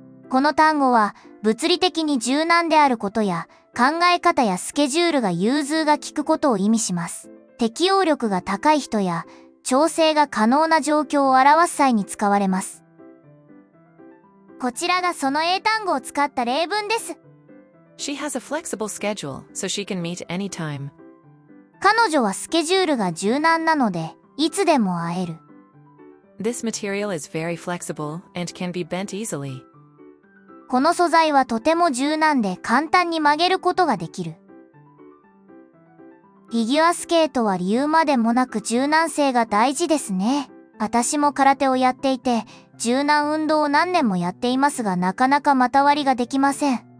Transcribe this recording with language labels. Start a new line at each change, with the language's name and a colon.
Japanese: この単語は、物理的に柔軟であることや、考え方やスケジュールが融通が利くことを意味します。適応力が高い人や、調整が可能な状況を表す際に使われます。こちらがその英単語を使った例文です。
English: She has a flexible schedule, so she can meet anytime.
Japanese: 彼女はスケジュールが柔軟なので、いつでも会える。
English: This material is very flexible and can be bent easily.
Japanese: この素材はとても柔軟で簡単に曲げることができる。フィギュアスケートは理由までもなく柔軟性が大事ですね。私も空手をやっていて、柔軟運動を何年もやっていますがなかなか股割りができません。